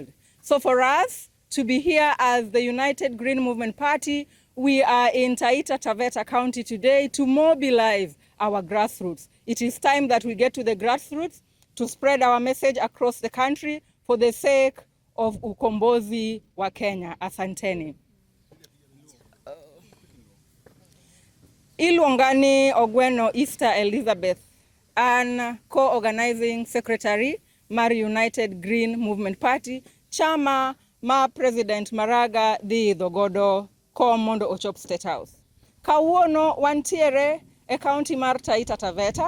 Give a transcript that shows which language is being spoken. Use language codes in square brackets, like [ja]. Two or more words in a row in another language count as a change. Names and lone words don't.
[en] So for us to be here as the United Green Movement Party, we are in Taita Taveta County today to mobilize our grassroots. It is time that we get to the grassroots to spread our message across the country for the sake of [sw] ukombozi wa Kenya. Asanteni. [luo] Ilwongani Ogweno Easter Elizabeth, an [en] co-organizing secretary [luo] mar United Green Movement Party, chama ma President Maraga dhi dhogodo mondo ochop State House. Kawuono wantiere e county mar Taita Taveta.